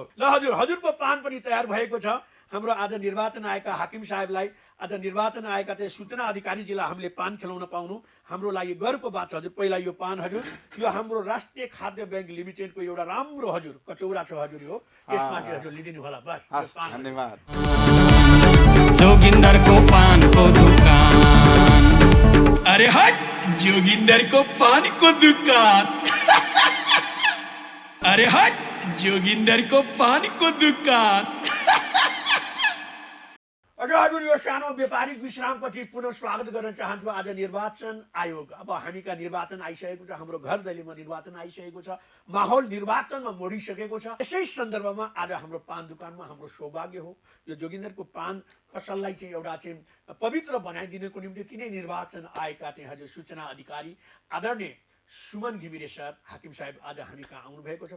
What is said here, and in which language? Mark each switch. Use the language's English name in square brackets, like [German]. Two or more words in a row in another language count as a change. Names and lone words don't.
[Nepali] ल हजुर, हजुरको पान पनि तयार भएको छ। हाम्रो आज निर्वाचन आएका हाकिम साहेबलाई, आज निर्वाचन आएका चाहिँ सूचना अधिकारीजीलाई हामीले पान खेलाउन पाउनु हाम्रो लागि गर्वको बात छ हजुर। पहिला यो पान हजुर, यो हाम्रो राष्ट्रिय खाद्य बैंक लिमिटेडको एउटा राम्रो हजुर कचौरा छ हजुर, यो यसमा चाहिँ हजुर लिदिनु होला। बस धन्यवाद। [Hindi] जोगिंदर को पान को दुकान, अरे हट जोगिंदर को पान को दुकान, अरे हट जोगिंदर को पान को दुकान। [Nepali] हजुर, यो सानो व्यापारिक विश्रामपछि पुनः स्वागत गर्न चाहन्छु आज निर्वाचन आयोग। अब हामीका निर्वाचन आइसकेको छ, हाम्रो घर दैलीमा निर्वाचन आइसकेको छ, माहौल निर्वाचनमा मोडिसकेको छ। यसै सन्दर्भमा आज हाम्रो पान दुकानमा हाम्रो सौभाग्य हो यो जोगिन्दरको पान पसललाई चाहिँ एउटा चाहिँ पवित्र बनाइदिनको निम्ति तिनै निर्वाचन आएका चाहिँ हजुर सूचना अधिकारी आदरणीय सुमन घिमिरे सर हाकिम साहेब आज हामी कहाँ आउनु भएको छ।